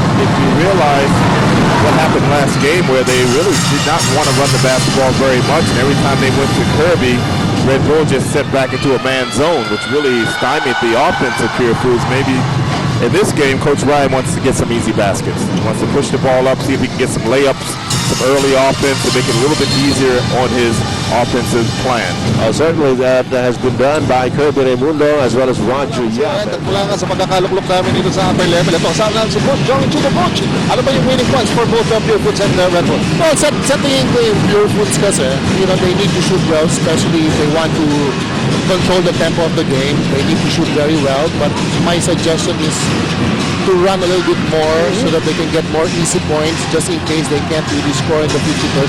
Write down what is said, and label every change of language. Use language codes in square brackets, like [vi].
[en] If you realize what happened last game where they really did not want to run the basketball very much, and every time they went to Kirby, Red Bull just set back into a man zone, which really stymied the offense of Purefoods. Maybe in this game, Coach Ryan wants to get some easy baskets. He wants to push the ball up, see if he can get some layups, some early offense to make it a little bit easier on his offensive plan. Certainly that has been done by Kirby Raimundo as well as Roger Yap. [tl] At mula nga sa pagkakaluklok namin dito sa upper level, ito, saan ang support, John to the coach. [en] Ano ba yung winning points for both Purefoods and Red Bull? Well, sa tingin ko yung Purefoods kasi, they need to shoot well, especially if they want to control the tempo of the game. They need to shoot very well, but my suggestion is to run a little bit more so that they can get more easy points just in case they can't really score in the 50%.